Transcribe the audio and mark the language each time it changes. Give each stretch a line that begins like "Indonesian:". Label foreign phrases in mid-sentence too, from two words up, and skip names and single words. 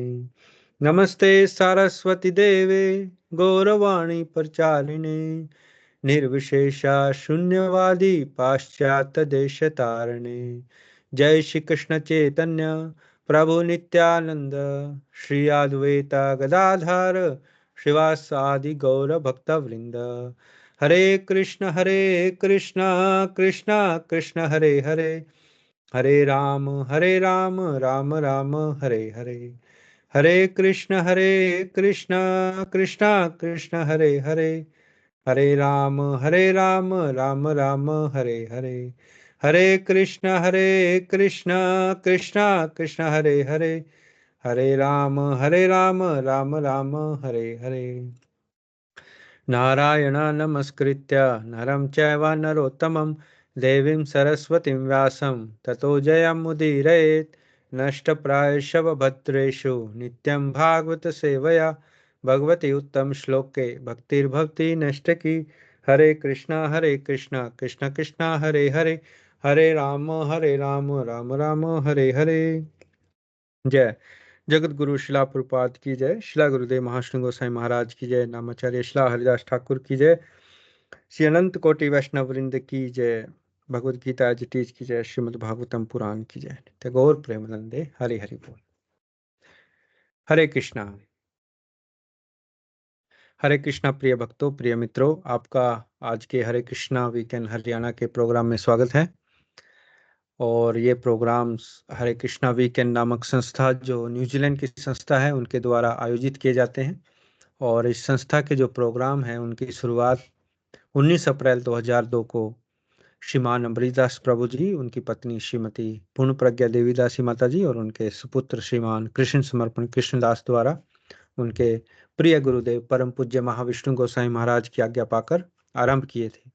Sanskrit: नमस्ते सरस्वती देवे गौरवाणी प्रचारिणे निर्विशेषा शून्यवादी पाश्चात्य देश तारणे। जय श्री कृष्ण चैतन्य प्रभु नित्यानंद श्री अद्वैता गदाधर श्रीवासादि गौर भक्त वृंद। हरे कृष्ण कृष्ण कृष्ण हरे हरे, हरे राम राम राम हरे हरे। हरे कृष्ण कृष्ण कृष्ण हरे हरे, हरे राम राम राम हरे हरे। हरे कृष्ण कृष्ण कृष्ण हरे हरे, हरे राम राम राम हरे हरे। नारायण नमस्कृत्य नरं चैव नरोत्तमं देवीं सरस्वतीं व्यासं ततो जयमुदीरयेत्। नष्टप्रायशव भद्रेषु नित्यं भागवत सेवया भगवती उत्तम श्लोके भक्तिर्भवति नष्टकी। हरे कृष्णा कृष्ण कृष्ण हरे हरे, हरे राम राम राम हरे हरे।
Hindi: जय जगत गुरु शिला प्रपात की जय, शिला गुरुदेव महाश्री गोसाई महाराज की जय, नामाचार्य शिला हरिदास ठाकुर की जय, श्री अनंत कोटि वैष्णव वृंद की जय, भगवद गीता जिटीज की जय, श्रीमद् भागवतम पुराण की जय। नित्य गौर प्रेमानंदे हरि हरि बोल।
Sanskrit: हरे कृष्णा।
Hindi: हरे कृष्णा प्रिय भक्तों, प्रिय मित्रों, आपका आज के हरे कृष्णा वीकेंड हरियाणा के प्रोग्राम में स्वागत है। और ये प्रोग्राम्स हरे कृष्णा वीकेंड नामक संस्था जो न्यूजीलैंड की संस्था है उनके द्वारा आयोजित किए जाते हैं। और इस संस्था के जो प्रोग्राम हैं उनकी शुरुआत 19 अप्रैल 2002 को श्रीमान अमृतदास प्रभु जी, उनकी पत्नी श्रीमती पूर्ण प्रज्ञा देवीदासी माता जी और उनके सुपुत्र श्रीमान कृष्ण समर्पण कृष्णदास द्वारा उनके प्रिय गुरुदेव परम पूज्य महाविष्णु गोसाई महाराज की आज्ञा पाकर आरंभ किए थे।